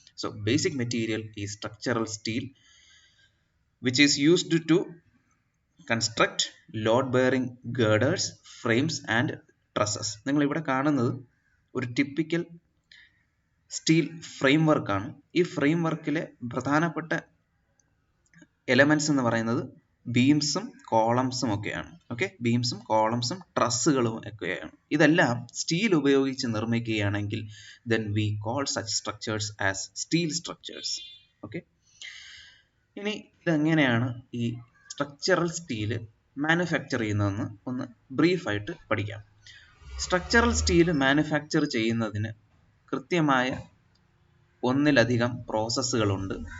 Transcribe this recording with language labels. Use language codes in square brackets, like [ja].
[en] So basic material ഈ structural steel which is used to construct load bearing girders, frames and trusses. [ml] നിങ്ങൾ ഇവിടെ കാണുന്നത് ഒരു ടിപ്പിക്കൽ സ്റ്റീൽ ഫ്രെയിം വർക്കാണ്. ഈ ഫ്രെയിം വർക്കിലെ പ്രധാനപ്പെട്ട എലമെന്റ്സ് എന്ന് പറയുന്നത് ബീംസും കോളംസും ഒക്കെയാണ്. ഓക്കെ, ബീംസും കോളംസും ട്രസ്സുകളും ഒക്കെയാണ്. ഇതെല്ലാം സ്റ്റീൽ ഉപയോഗിച്ച് നിർമ്മിക്കുകയാണെങ്കിൽ [en] then we call such structures as steel structures. [ml] Okay, ഇനി ഇതെങ്ങനെയാണ് ഈ സ്ട്രക്ചറൽ സ്റ്റീല് മാനുഫാക്ചർ ചെയ്യുന്നതെന്ന് ഒന്ന് ബ്രീഫായിട്ട് പഠിക്കാം. സ്ട്രക്ചറൽ സ്റ്റീല് മാനുഫാക്ചർ ചെയ്യുന്നതിന് കൃത്യമായ ഒന്നിലധികം പ്രോസസ്സുകളുണ്ട്.